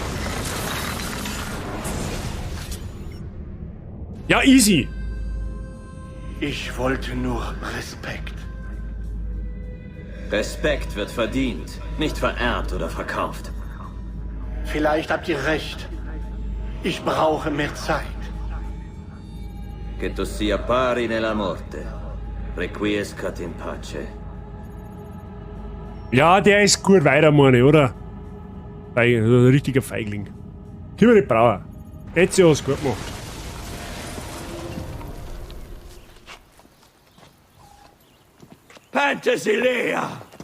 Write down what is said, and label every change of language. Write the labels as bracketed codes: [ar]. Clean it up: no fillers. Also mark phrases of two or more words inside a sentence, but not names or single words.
[de] Ja, easy. Ich wollte nur Respekt. Respekt wird verdient, nicht vererbt oder verkauft. Vielleicht habt ihr recht. Ich brauche mehr Zeit. [it] Che tu sia pari nella morte. [la] Requiescat in pace. [de] Ja, der ist gut weiter, meine, oder? Ein richtiger Feigling. Gib die Brauer. Ezio hat's gut gemacht. Penthesilea!